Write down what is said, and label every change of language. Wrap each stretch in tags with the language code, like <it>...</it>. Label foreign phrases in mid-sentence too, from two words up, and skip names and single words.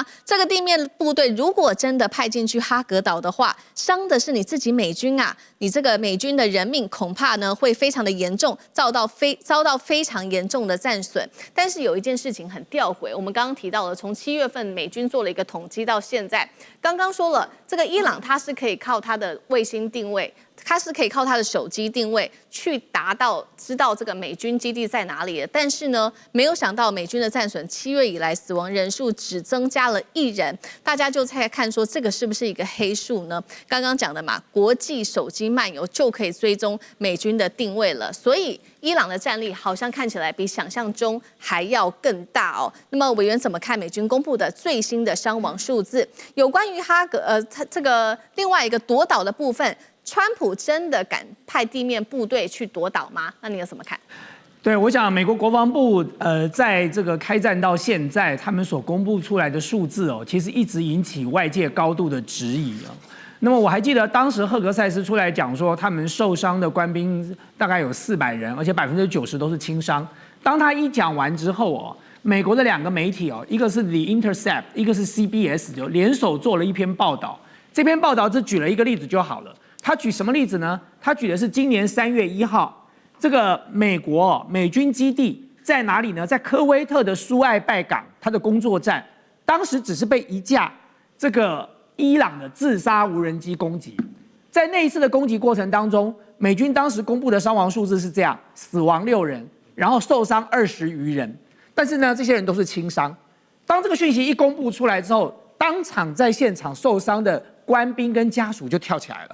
<zh>這個地面部隊如果真的派進去哈格島的話，傷的是你自己美軍啊，你這個美軍的人命恐怕呢會非常的嚴重，遭到非常嚴重的戰損。但是有一件事情很弔詭，我們剛剛提到了，從7月份美軍做了一個統計到現在，剛剛說了，這個伊朗它是可以靠它的衛星定位他是可以靠他的手機定位去知道這個美軍基地在哪裡的。但是呢，沒有想到美軍的戰損7月以來死亡人數只增加了1人，大家就在看說這個是不是一個黑數呢？剛剛講的嘛，國際手機漫遊就可以追蹤美軍的定位了，所以伊朗的戰力好像看起來比想象中還要更大哦。那麼委員怎麼看美軍公布的最新的傷亡數字？有關於他這個另外一個奪島的部分，川普真的敢派地面部隊去奪島嗎？那你有什麼看？对，我想美國國防部在這個開戰到現在，他們所公布出來的數字哦，其實一直引起外界高度的質疑哦。那麼我還記得當時赫格塞斯出來講說，他們受傷的官兵大概有400人，而且90%都是輕傷。當他一講完之後哦，美國的2個媒體哦，一個是 The Intercept，一個是 CBS， 就聯手做了一篇報道。這篇報道只舉了一個例子就好了。他舉什麼例子呢？他舉的是今年3月1號，這個美軍基地在哪裡呢？在科威特的蘇艾拜港，它的工作站，當時只是被一架這個伊朗的自殺無人機攻擊。在那一次的攻擊過程當中，美軍當時公布的傷亡數字是這樣：死亡6人，然後受傷20餘人。但是呢，這些人都是輕傷。當這個訊息一公布出來之後，當場在現場受傷的官兵跟家屬就跳起來了。</zh>